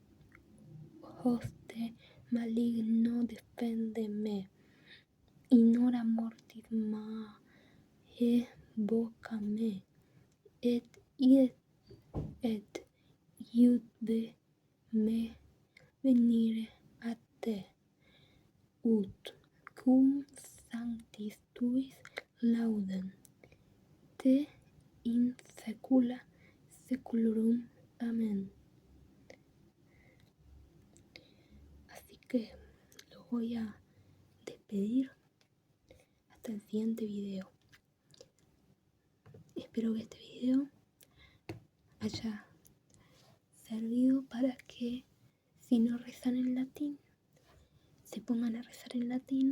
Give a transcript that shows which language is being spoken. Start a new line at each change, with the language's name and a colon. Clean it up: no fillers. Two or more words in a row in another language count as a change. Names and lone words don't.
Latin: hoste maligno defendeme, in hora mortis evocame, et iude me venire a te, ut cum sanctis tuis laudem, te in saecula saeculorum.
Spanish: Amén. Así que lo voy a despedir hasta el siguiente video. Espero que este video haya servido para que, si no rezan en latín, se pongan a rezar en latín.